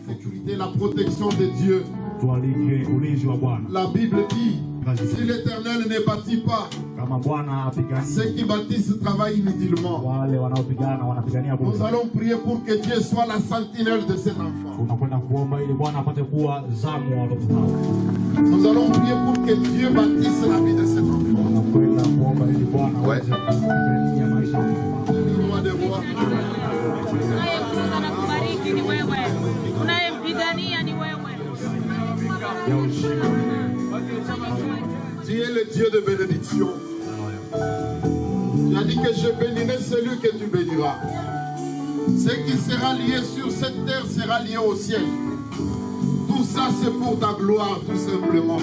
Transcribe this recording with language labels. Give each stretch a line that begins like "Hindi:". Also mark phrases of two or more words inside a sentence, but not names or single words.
French: Sécurité, la protection de Dieu. La Bible dit, si l'Éternel ne bâtit pas, ceux qui bâtissent travaillent inutilement. Nous allons prier pour que Dieu soit la sentinelle de cet enfant. Nous allons prier pour que Dieu bâtisse la vie de cet enfant.
Swahili: Bwana
French: Ouais.
Swahili: aweze kupigania maisha yetu.
French: Roi des rois.
Swahili: Unayekuza na kubariki ni wewe, unayempigania ni wewe. Ya ushindi.
French: Tu es le Dieu de bénédiction. Tu as dit que je bénirai celui que tu béniras. Ce qui sera lié sur cette terre sera lié au ciel. Tout ça, c'est pour ta gloire, tout simplement.